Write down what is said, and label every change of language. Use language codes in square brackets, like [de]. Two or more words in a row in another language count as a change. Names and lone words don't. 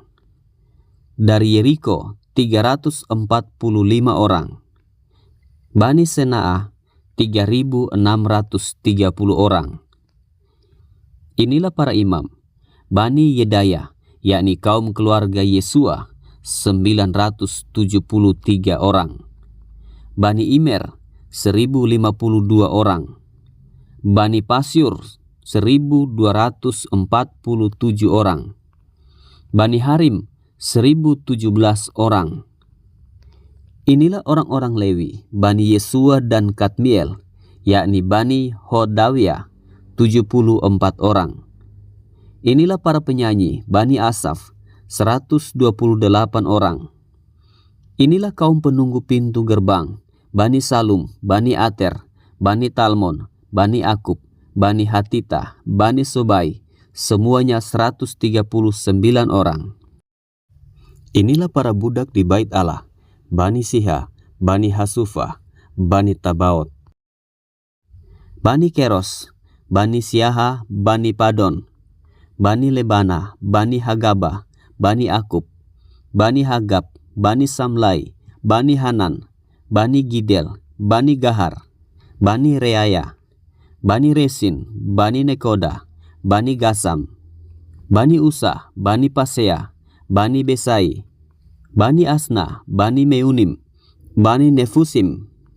[id] Dari Yeriko 345 orang. Bani Senaah 3.630 orang. Inilah para imam. Bani Yedaya, yakni kaum keluarga Yesua 973 orang. Bani Imer 1.052 orang. Bani Pasyur 1.247 orang. Bani Harim 1.017 orang. Inilah orang-orang Lewi, Bani Yesua dan Kadmiel, yakni Bani Hodawiyah 74 orang. Inilah para penyanyi, Bani Asaf 128 orang. Inilah kaum penunggu pintu gerbang, Bani Salum, Bani Ater, Bani Talmon, Bani Akub, Bani Hatita, Bani Sobai, semuanya 139 orang. Inilah para budak di bait Allah, Bani Siha, Bani Hasufah, Bani Tabaot, Bani Keros, Bani Siaha, Bani Padon, Bani Lebana, Bani Hagaba, Bani Akub, Bani Hagab, Bani Samlai, Bani Hanan, Bani Gidel, Bani Gahar, Bani Reaya, Bani Resin, Bani Nekoda, Bani Gasam, Bani Usa, Bani Pasea, Bani Besai, Bani Asna, Bani Meunim, Bani Nefusim,